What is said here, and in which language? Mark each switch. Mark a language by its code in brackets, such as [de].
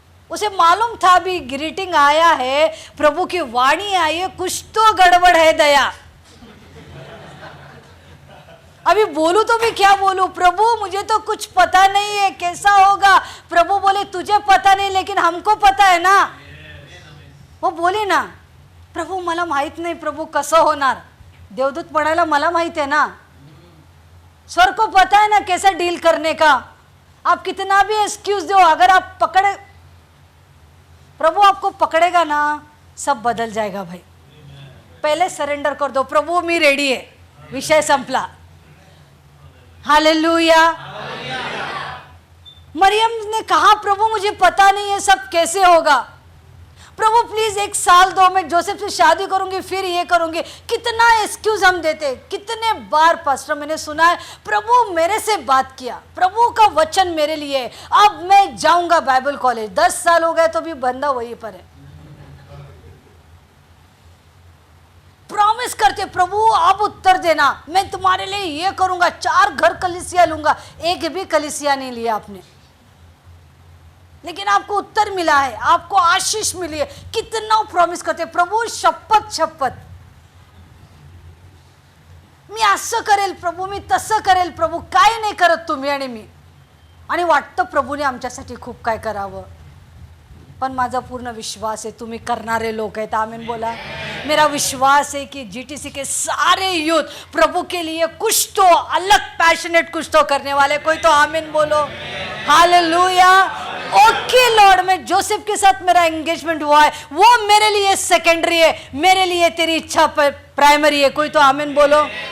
[hi] उसे मालूम था भी ग्रीटिंग आया है, प्रभु की वाणी आई है, कुछ तो गड़बड़ है दया. अभी बोलू तो भी क्या बोलूं प्रभु, मुझे तो कुछ पता नहीं है कैसा होगा. प्रभु बोले तुझे पता नहीं लेकिन हमको पता है ना. [mr] वो बोले ना, प्रभू मला माहित नाही प्रभू कसं होणार. देवदूत म्हणाला मला माहित [hi] है ना, स्वर को पता है ना कैसा डील करने का. आप कितना भी एक्सक्यूज दो, अगर आप पकड़े, प्रभु आपको पकड़ेगा ना, सब बदल जाएगा भाई. पहले सरेंडर कर दो, प्रभु मी रेडी है, [mr] विषय संपला. [hi] हालेलुया. मरियम ने कहा प्रभु मुझे पता नहीं है सब कैसे होगा. प्रभु प्लीज 1 साल दो, मैं जोसेफ से शादी करूंगी, फिर ये करूंगी। कितना एक्सक्यूज हम देते। कितने बार पास्टर मैंने सुना है, प्रभु मेरे से बात किया, प्रभु का वचन मेरे लिए, अब मैं जाऊंगा बाइबल कॉलेज। 10 साल हो गए तो भी बंदा वहीं पर है। प्रॉमिस करते, प्रभु आप उत्तर देना, मैं तुम्हारे लिए ये करूंगा, 4 घर कलीसिया लूंगा। एक भी कलीसिया नहीं लिया आपने, लेकिन आपको उत्तर मिला है, आपको आशीष मिली है। कितना प्रॉमिस करते, [mr] प्रभु शपथ मी असं करेल प्रभू, मी तसं करेल प्रभू, काय नाही करत तुम्ही आणि मी, आणि वाटतं प्रभूने आमच्यासाठी खूप काय करावं। पण माझा पूर्ण विश्वास है तुम्ही करणारे लोक आहेत। आमीन बोला। [hi] मेरा विश्वास है कि जीटीसी के सारे यूथ प्रभु के लिए कुछ तो अलग पैशनेट कुछ तो करने वाले। कोई तो आमीन बोलो। हालेलुया। ओके लॉर्ड, मैं जोसेफ के साथ मेरा एंगेजमेंट हुआ है, वो मेरे लिए सेकेंडरी है, मेरे लिए तेरी इच्छा प्राइमरी है। कोई तो आमीन बोलो।